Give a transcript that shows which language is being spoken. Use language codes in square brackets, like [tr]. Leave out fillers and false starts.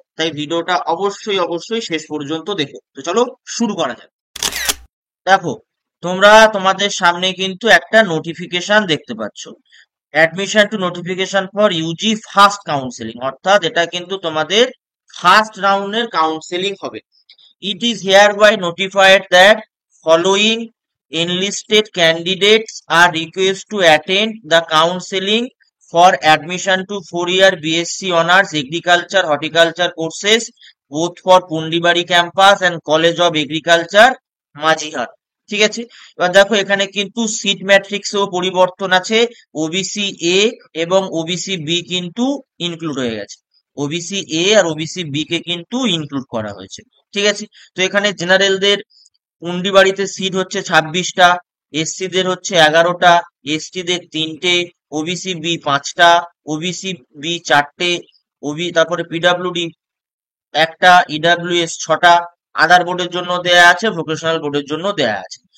[bn] তাই ভিডিওটা অবশ্যই অবশ্যই শেষ পর্যন্ত দেখো। তো চলো শুরু করা যাক। দেখো, তোমরা তোমাদের সামনে কিন্তু একটা নোটিফিকেশন দেখতে পাচ্ছ, [en] admission to notification for UG first counselling, [bn] অর্থাৎ এটা কিন্তু তোমাদের ফার্স্ট রাউন্ডের কাউন্সেলিং হবে। [en] It is hereby notified that following enlisted candidates are requested to attend the counseling for admission to 4-year BSc Honours Agriculture Horticulture courses both for Pundibari campus and College of Agriculture Majhihat. [bn] ঠিক আছে, এবার দেখো এখানে কিন্তু seat ম্যাট্রিক্সেও পরিবর্তন আছে। OBC A এবং OBC B কিন্তু ইনক্লুড হয়ে গেছে। OBC A আর OBC B কে কিন্তু ইনক্লুড করা হয়েছে। ঠিক আছে, তো এখানে জেনারেলদের পুন্ডিবাড়িতে সিট হচ্ছে 26টা, এসসি দের হচ্ছে 11টা, এসটি দের 3টে, ওবিসি বি 5টা, ওবিসি বি 4টে, তারপরে পিডাব্লিউডি একটা, ইডাব্লিউএস 6টা, আধার বোর্ডের জন্য দেয়া আছে, ভোকেশনাল বোর্ডের জন্য দেয়া আছে।